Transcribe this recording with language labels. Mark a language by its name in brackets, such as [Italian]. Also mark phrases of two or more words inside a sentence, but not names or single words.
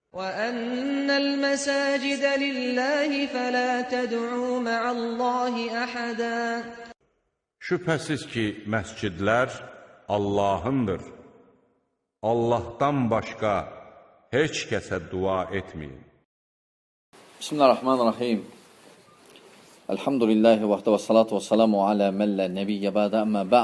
[Arabic] وَأَنَّ الْمَسَاجِدَ لِلَّهِ فَلَا تَدْعُوا مَعَ اللّٰهِ أَحَدًا. [Azerbaijani] Şübhəsiz ki, məscidlər Allahındır. Allahdan başqa heç kəsə dua etməyin. [Arabic] بسم الله الرحمن الرحيم الحمد لله وحده والصلاة والسلام على من لا نبي بعده أما بعد.